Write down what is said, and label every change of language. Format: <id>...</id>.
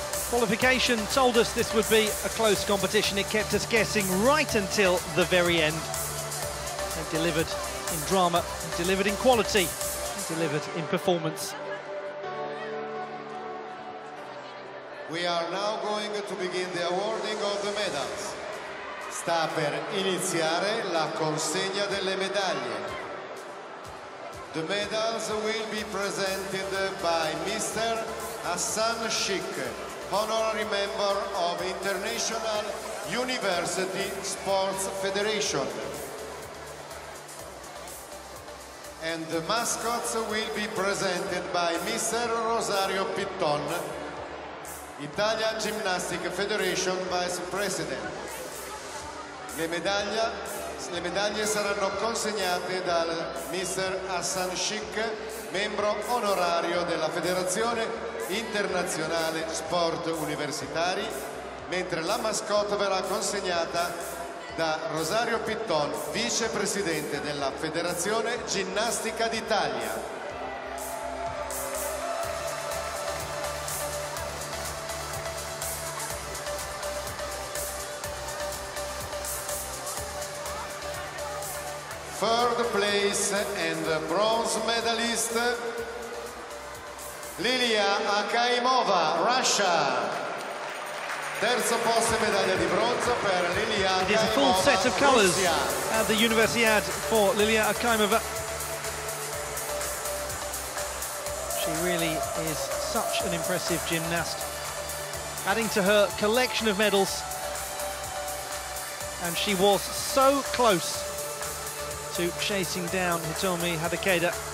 <en>Qualification told us this would be a close competition. It kept us guessing right until the very end. They delivered in drama, delivered in quality, delivered in performance. We are now going to begin the awarding of the medals.</en> <it>Sta per iniziare la consegna delle medaglie.</it> <en>The medals will be presented by Mr. Hassan Sheikh, honorary member of International University Sports Federation. And the mascots will be presented by Mr. Rosario Pitton, Italian Gymnastic Federation Vice President.</en> <it>Le medaglie saranno consegnate dal Mr. Hassan Sheikh, membro onorario della Federazione Internazionale Sport Universitari, mentre la mascotte verrà consegnata da Rosario Pitton, vicepresidente della Federazione Ginnastica d'Italia.</it> <en>Third place and bronze medalist Lilia Akaimova, Russia.</en> <it>Terzo posto e medaglia di bronzo per Lilia Akaimova.</it> <en>It is a full set of colours Russia. at the Universiade for Lilia Akaimova. She really is such an impressive gymnast, adding to her collection of medals, and she was so close to chasing down Hitomi Hadakeda.</en>